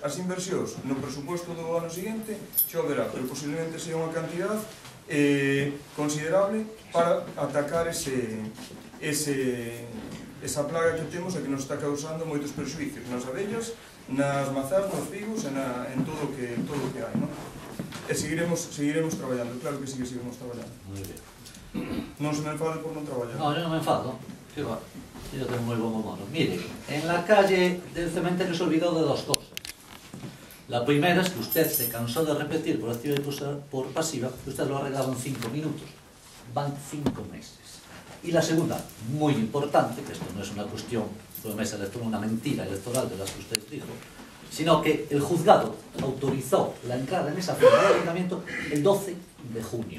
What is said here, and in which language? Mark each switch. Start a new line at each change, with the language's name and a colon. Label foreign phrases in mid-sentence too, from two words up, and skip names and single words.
Galician: As inversións no presupuesto do ano seguinte xa verá, pero posiblemente sea unha cantidad considerable para atacar esa plaga que temos e que nos está causando moitos perxuicios nas abellas, nas mazás, nos figos e en todo o que hai, non? E seguiremos traballando, claro que sí que seguiremos traballando.
Spanish: Muy bien.
Galician: Non se me enfade por non traballar.
Spanish: No, yo no me enfado. Que va. Yo tengo muy buen humor. Mire, en la calle del cementerio se olvidó de dos cosas. La primera es que usted se cansó de repetir por activa y por pasiva que usted lo ha arreglado en 5 minutos. Van 5 meses. Y la segunda, muy importante, que esto no es una cuestión promesa electoral, una mentira electoral de las que usted dijo, sino que el juzgado autorizó la entrada en esa firma de ayuntamiento el 12 de junio.